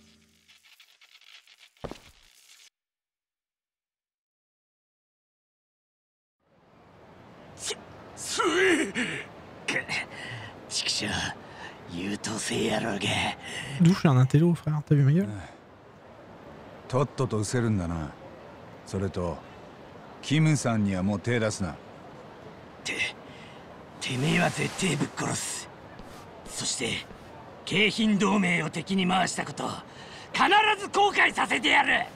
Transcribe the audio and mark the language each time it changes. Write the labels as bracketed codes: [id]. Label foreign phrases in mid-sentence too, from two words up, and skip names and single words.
[fr] D'où je suis un intello, frère, t'as vu ma gueule? [ja] とっとと失せるんだな。それとキムさんにはもう手出すな。てめえは絶対ぶっ殺す。そして京浜同盟を敵に回したこと必ず後悔させてやる。